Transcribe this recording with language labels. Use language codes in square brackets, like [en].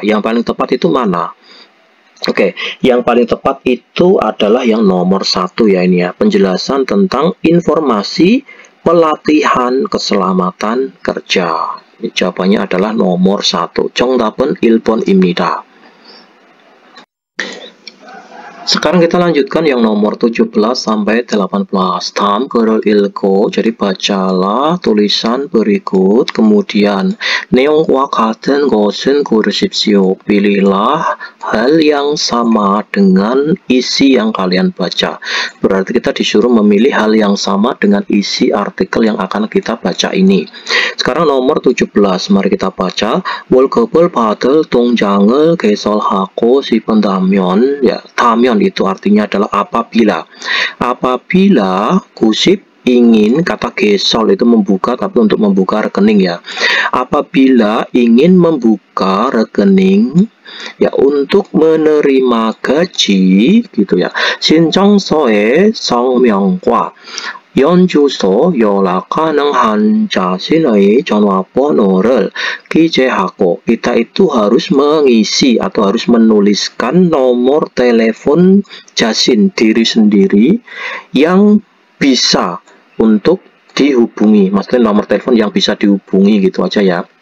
[id] Yang paling tepat itu mana? Oke, yang paling tepat itu adalah yang nomor 1 ya, ini ya, penjelasan tentang informasi pelatihan keselamatan kerja. Jawabannya adalah nomor 1. [ko] 정답은 1번입니다. [id] Sekarang kita lanjutkan yang nomor 17 sampai 18. [ko] 다음 글을 읽고, [id] jadi bacalah tulisan berikut, kemudian [ko] 내용과 같은 것은 고르십시오. [id] Pilihlah hal yang sama dengan isi yang kalian baca. Berarti kita disuruh memilih hal yang sama dengan isi artikel yang akan kita baca ini. Sekarang nomor 17, mari kita baca. [ko] 월급을 받을 통장을 개설하고 싶은다면, ya, 다면 [id] itu artinya adalah apabila. Apabila kusip ingin, kata gesol itu membuka, tapi untuk membuka rekening ya. Apabila ingin membuka rekening ya untuk menerima gaji gitu ya. [ko] 신청서에 성명과 연주소 연락 가능한 자신의 전화번호를 기재하고, [id] kita itu harus mengisi atau harus menuliskan nomor telepon jasin diri sendiri yang bisa untuk dihubungi, maksudnya nomor telepon yang bisa dihubungi gitu aja ya.